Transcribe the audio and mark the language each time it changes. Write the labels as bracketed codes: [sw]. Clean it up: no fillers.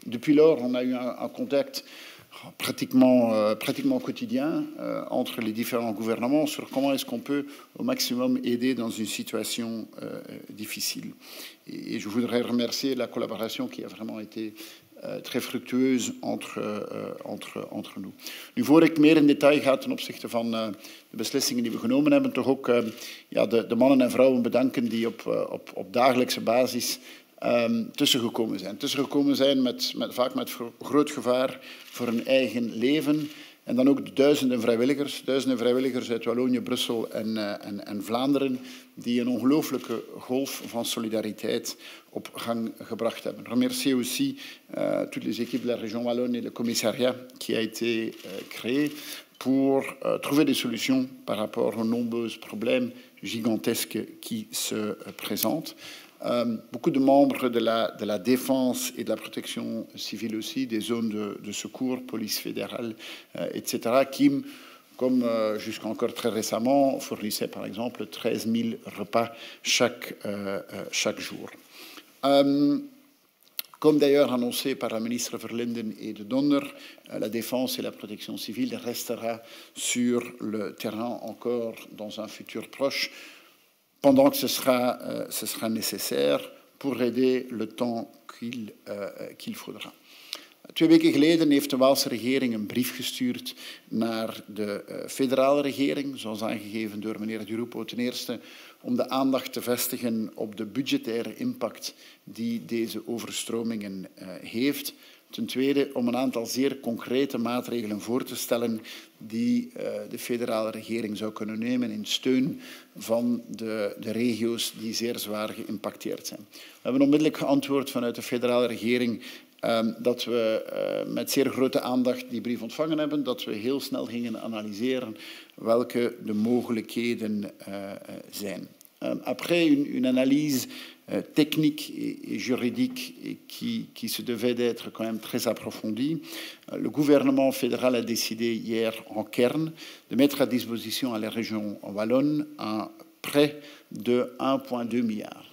[fr] Depuis lors, on a eu un contact pratiquement quotidien entre les différents gouvernements sur comment est-ce qu'on peut au maximum aider dans une situation difficile. Et je voudrais remercier la collaboration qui a vraiment été très fructueus entre nous. [nl] Nu, voor ik meer in detail ga ten opzichte van de beslissingen die we genomen hebben, toch ook de mannen en vrouwen bedanken die op dagelijkse basis tussengekomen zijn. Tussengekomen zijn vaak met groot gevaar voor hun eigen leven. En dan ook de duizenden vrijwilligers uit Wallonië, Brussel en Vlaanderen, die een ongelooflijke golf van solidariteit op gang gebracht hebben. [fr] Je remercie aussi toutes les équipes de la région Wallonne et le commissariat qui a été créé pour trouver des solutions par rapport aux nombreux problèmes gigantesques qui se présentent. Beaucoup de membres de la défense et de la protection civile aussi, des zones de secours, police fédérale, etc., qui, comme jusqu'à encore très récemment, fournissaient par exemple 13 000 repas chaque jour. Comme d'ailleurs annoncé par la ministre Verlinden et de Donner, la défense et la protection civile restera sur le terrain encore dans un futur proche, pendant que ce sera nécessaire pour aider le temps qu'il faudra. [nl] 2 weken geleden heeft de Waalse regering een brief gestuurd naar de federale regering, zoals aangegeven door meneer Di Rupo. Ten eerste om de aandacht te vestigen op de budgettaire impact die deze overstromingen heeft. Ten tweede om een aantal zeer concrete maatregelen voor te stellen die de federale regering zou kunnen nemen in steun van de regio's die zeer zwaar geïmpacteerd zijn. We hebben onmiddellijk geantwoord vanuit de federale regering dat we met zeer grote aandacht die brief ontvangen hebben, dat we heel snel gingen analyseren welke de mogelijkheden zijn. [fr] Après une analyse technique et juridique qui se devait d'être quand même très approfondie, le gouvernement fédéral a décidé hier en Kern de mettre à disposition à la région wallonne un prêt de 1,2 milliard.